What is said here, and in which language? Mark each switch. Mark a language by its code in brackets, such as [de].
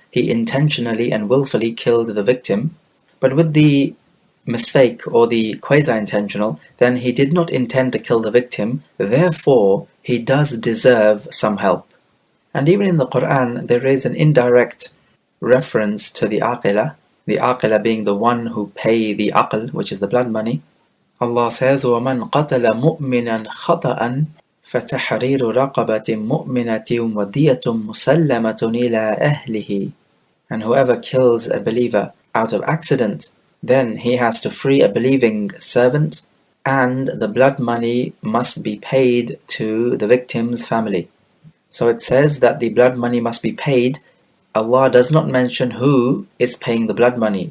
[en] He intentionally and willfully killed the victim. But with the mistake or the quasi-intentional, then he did not intend to kill the victim, therefore he does deserve some help. And even in the Quran, there is an indirect reference to the aqila being the one who pay the aql, which is the blood money. [ar] Allah says, وَمَنْ قَتَلَ مُؤْمِنًا خَطَأً فَتَحْرِيرُ رَقَبَةٍ مُؤْمِنَةٍ وَدِيَةٌ مُسَلَّمَةٌ إِلَىٰ أَهْلِهِ. [en] And whoever kills a believer out of accident, then he has to free a believing servant, and the blood money must be paid to the victim's family. So it says that the blood money must be paid. Allah does not mention who is paying the blood money.